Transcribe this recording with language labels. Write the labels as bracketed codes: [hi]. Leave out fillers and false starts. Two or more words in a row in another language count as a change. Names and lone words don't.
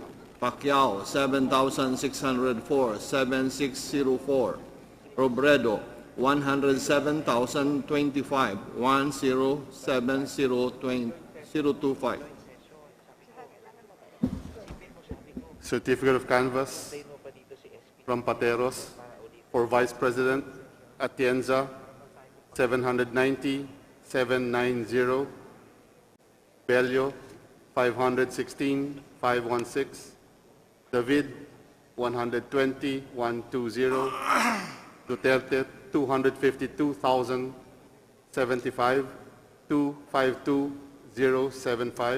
[en] Pacquiao, 7,604, 7604. Robredo, 107,025, 107,025. Certificate of canvass from Pateros for Vice President Atienza, 790, 790. Bello, 516, 516. David, 120, 120. Duterte, 252,075, 252075.